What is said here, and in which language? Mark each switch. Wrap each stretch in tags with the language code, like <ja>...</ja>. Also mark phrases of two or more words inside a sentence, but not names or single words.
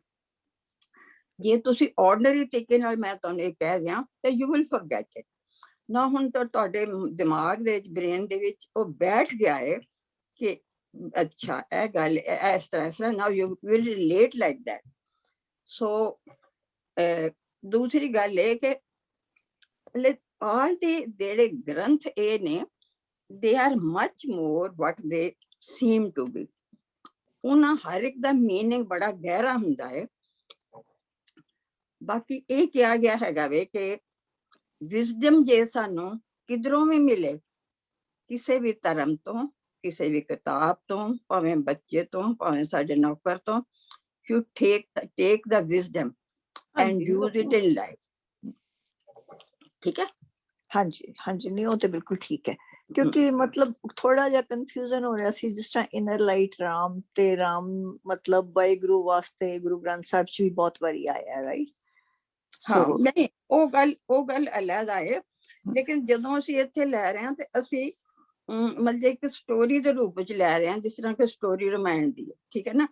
<pa>ਜੇ ਤੁਸੀਂ ਆਰਡੀਨਰੀ ਤਰੀਕੇ ਨਾਲ ਮੈਂ ਤੁਹਾਨੂੰ ਇਹ ਕਹਿ ਦਿਆਂ ਤੇ</pa> <en>you will forget it</en> <pa>ਨਾ। ਹੁਣ ਤਾਂ ਤੁਹਾਡੇ ਦਿਮਾਗ ਦੇ ਵਿੱਚ, ਬ੍ਰੇਨ ਦੇ ਵਿੱਚ ਉਹ ਬੈਠ ਗਿਆ ਹੈ ਕਿ ਅੱਛਾ ਇਹ ਗੱਲ ਇਸ ਤਰ੍ਹਾਂ</pa> <en>now you will relate like that.</en> <pa>ਸੋ ਦੂਸਰੀ ਗੱਲ ਇਹ ਕਿ</pa> <en>all the</en> <pa>ਜਿਹੜੇ ਗ੍ਰੰਥ ਇਹ ਨੇ</pa> <en>they are much more what they seem to be।</en> <pa>ਉਹਨਾਂ ਹਰ ਇੱਕ ਦਾ ਮੀਨਿੰਗ ਬੜਾ ਗਹਿਰਾ ਹੁੰਦਾ ਹੈ। ਬਾਕੀ ਇਹ ਕਿਹਾ ਗਿਆ ਹੈਗਾ ਵੇ ਕਿ ਵਿਜ਼ਡਮ ਜੇ ਸਾਨੂੰ ਕਿਧਰੋਂ ਵੀ ਮਿਲੇ, ਕਿਸੇ ਵੀ ਧਰਮ ਤੋਂ, ਕਿਸੇ ਵੀ ਕਿਤਾਬ ਤੋਂ, ਭਾਵੇਂ ਬੱਚੇ ਤੋਂ, ਭਾਵੇਂ ਸਾਡੇ ਨੌਕਰ ਤੋਂ,</pa> <en>you take the wisdom and use it in life,</en> <pa>ਠੀਕ ਹੈ। ਹਾਂਜੀ ਹਾਂਜੀ, ਨਹੀਂ ਉਹ ਤੇ ਬਿਲਕੁਲ ਠੀਕ ਹੈ, ਕਿਉਂਕਿ ਮਤਲਬ ਥੋੜਾ ਜਿਹਾ ਕਨਫਿਊਜ਼ਨ ਹੋ ਰਿਹਾ ਸੀ, ਜਿਸ ਤਰ੍ਹਾਂ</pa> <en>inner light</en> <pa>ਰਾਮ ਤੇ ਰਾਮ ਮਤਲਬ ਵਾਹਿਗੁਰੂ ਵਾਸਤੇ ਗੁਰੂ ਗ੍ਰੰਥ ਸਾਹਿਬ ਚ ਵੀ ਬਹੁਤ ਵਾਰੀ ਆਇਆ, ਰਾਈਟ? ਹਾਂ ਨਹੀਂ, ਉਹ ਗੱਲ ਅਲੱਗ ਹੈ, ਲੇਕਿਨ ਜਦੋਂ ਅਸੀਂ ਇੱਥੇ ਲੈ ਰਹੇ ਹਾਂ ਤੇ ਅਸੀਂ ਮਤਲਬ ਇੱਕ ਸਟੋਰੀ ਦੇ ਰੂਪ ਵਿੱਚ ਲੈ ਰਹੇ ਹਾਂ, ਜਿਸ ਤਰ੍ਹਾਂ ਕਿ ਸਟੋਰੀ ਰਾਮਾਇਣ ਦੀ ਹੈ, ਠੀਕ ਹੈ ਨਾ।</pa>